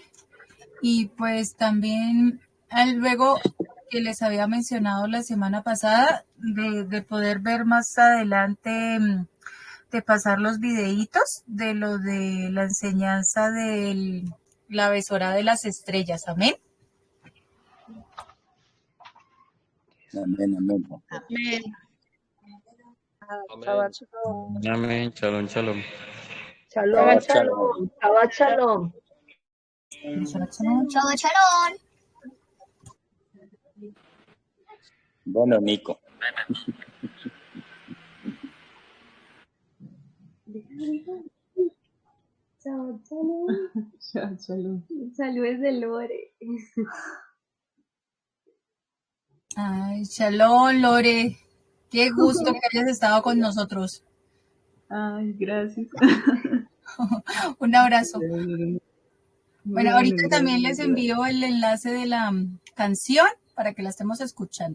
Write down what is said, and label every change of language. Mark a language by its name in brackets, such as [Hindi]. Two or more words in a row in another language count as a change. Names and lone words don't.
[Spanish] Y pues también luego que les había mencionado la semana pasada, de poder ver más adelante, de pasar los videitos de lo de la enseñanza de la besora de las estrellas. Amén. Amén, amén. Amén. Amén. Amén. [Hebrew] שלום, שלום. שבת שלום. שבת שלום. שבת שלום. [Spanish] Bueno, Nico. [Hebrew] שבת שלום. [Spanish] Saludos de Lore. Ay, shalom, Lore. Qué gusto que hayas estado con nosotros. Ay, gracias. Un abrazo. Bueno, ahorita también les envío el enlace de la canción para que la estemos escuchando.